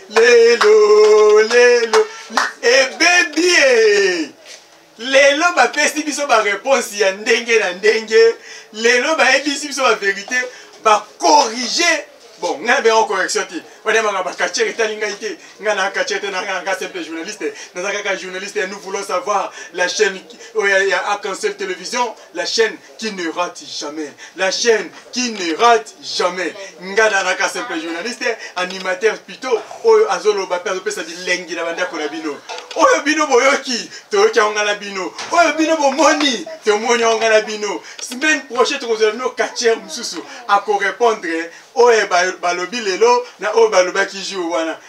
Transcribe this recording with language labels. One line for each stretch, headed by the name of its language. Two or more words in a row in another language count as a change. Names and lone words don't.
Lingala: Lelo, lelo, li-, ebebi ye. Lelo bapesi biso ba réponse ya ndenge na ndenge. Lelo bayebisi biso ba vérité, ba corriger. Bon, nga na benga correction te. Wana manga ba quartier etali ngai te. Nga na quartier te, na nga, nga
French: simple journaliste.
Lingala: Naza kaka
French: journaliste et nous voulons savoir la chaîne qui, oh, ya, ya Arc-en-Ciel Télévision, la chaîne qui ne rate jamais. La chaîne qui ne rate jamais.
Lingala: Nga na naka
French: simple journaliste, animateur plutôt,
Lingala: oyo azoloba pe azopesa bilengi na bandako na bino. Oyo bino boyoki, toyoki yango nga na bino. Oyo bino bomoni, tomoni yango nga na bino.
French: Semaine prochaine,
Lingala: tokozala bino quartier mosusu, ako répondre, oyo ba-, balobi lelo, na oyo balobaki jour wana.